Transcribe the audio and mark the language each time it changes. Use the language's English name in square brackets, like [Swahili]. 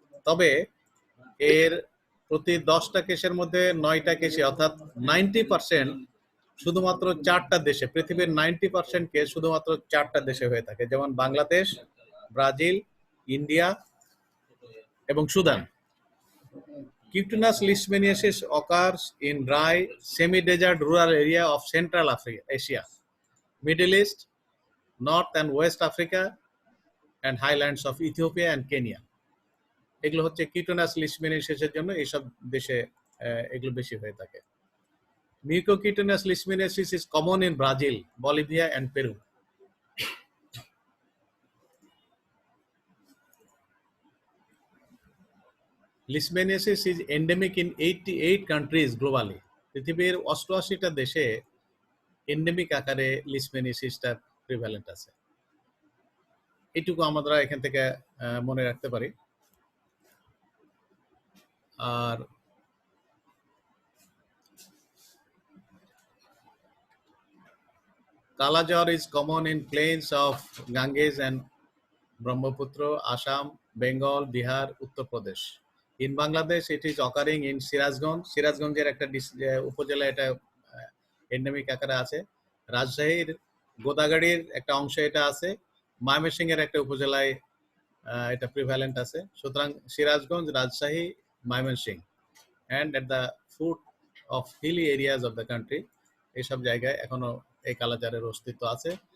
[Bangla] তবে এর প্রতি 10টা কেসের মধ্যে 9টা কেসে, অর্থাৎ 90% শুধুমাত্র 4টা দেশে, পৃথিবীর 90% কেস শুধুমাত্র 4টা দেশে হয়ে থাকে, যেমন বাংলাদেশ, ব্রাজিল, ইন্ডিয়া এবং Sudan. [English] Cutaneous leishmaniasis occurs in dry, semi-desert rural area of Central Asia, Middle East, North and West Africa, and highlands of Ethiopia and Kenya. [Bangla] এগুলো হচ্ছে কিউটেনাস লিশমেনিয়াসিসের জন্য এইসব দেশে এগুলো বেশি হয়ে থাকে। [English] Mucocutaneous leishmaniasis is common in Brazil, Bolivia and Peru. Leishmaniasis is endemic in 88 countries globally. [Bangla] পৃথিবীর 88টা দেশে এন্ডেমিক আকারে লিশমেনিয়াসিসটা প্রিভ্যালেন্ট আছে। এটুকু আমরা এখান থেকে মনে রাখতে পারি। [English] আর কালাজ্বর is common in plains of Ganges and Brahmaputra, Assam, Bengal, Bihar, Uttar Pradesh. In Bangladesh, it is occurring in Sirazganj. [Bangla] সিরাজগঞ্জের একটা উপজেলা এটা এন্ডেমিক আকারে আছে। রাজশাহীর গোদাগাড়ির একটা অংশ এটা আছে। ময়মনসিংহের একটা উপজেলায় এটা প্রিভ্যালেন্ট আছে। সুতরাং Sirajganj, Rajshahi, Mymensingh [English] and at the foot of hilly areas of the country, [Bangla] এইসব জায়গায় এখনো এই কালাজ্বরের অস্তিত্ব আছে।